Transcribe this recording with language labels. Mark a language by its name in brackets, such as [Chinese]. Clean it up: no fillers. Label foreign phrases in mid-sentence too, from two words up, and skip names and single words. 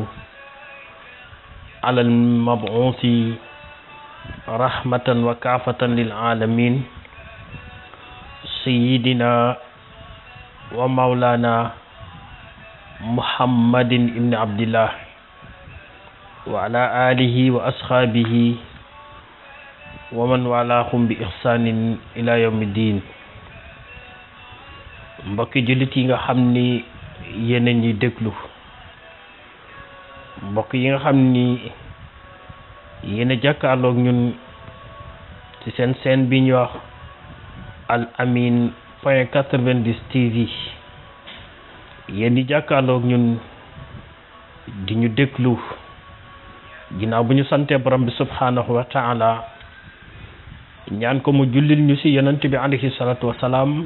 [Arabic] على المبعوث رحمة وكافة للعالمين سيدنا ومولانا محمد بن عبد الله وعلى آله وأصحابه ومن والاهم بإحسان إلى يوم الدين. [Wolof] mbokki jullit yi nga xam ni yéen a ñuy déglu, mbokk yi nga xam ni yéen a jàkkaarloog ñun ci seen chaîne bi ñu wax Al Amine point 90 TV, yéen di jàkkaarloog ñun di ñu déglu ginnaaw bu ñu santee borom bi [Arabic] سبحانه وتعالى [Wolof] ñaan ko mu jullil ñu ci yonent bi [Arabic] عليه الصلاة والسلام.